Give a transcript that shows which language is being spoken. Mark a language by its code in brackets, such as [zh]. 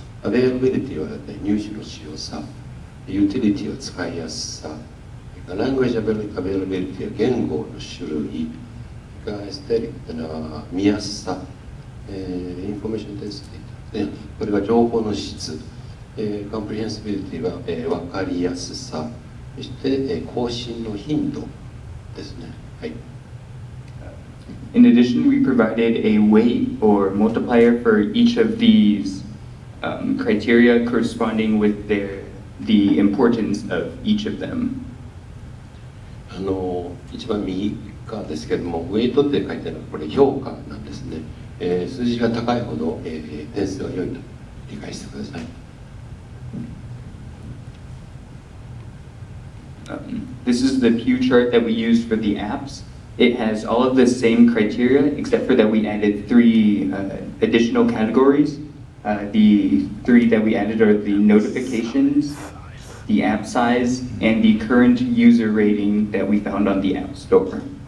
[ja] availability は入手のしやすさ、utility は使いやすさ、language availability は言語の種類、aesthetic っていうのは見やすさ、information density これは情報の質、comprehensibility は分かりやすさ、そして更新の頻度ですね。はい。 [en] In addition, we provided a weight or multiplier for each of these criteria corresponding with the importance of each of them. [ja] 一番右側ですけども、ウェイトって書いてあるのはこれ評価なんですね。数字が高いほど、点数が良いと理解してください。 [en] This is the pew chart that we used for the apps. It has all of the same criteria, except for that we added 3 additional categories. The 3 that we added are the notifications, the app size, and the current user rating that we found on the App Store.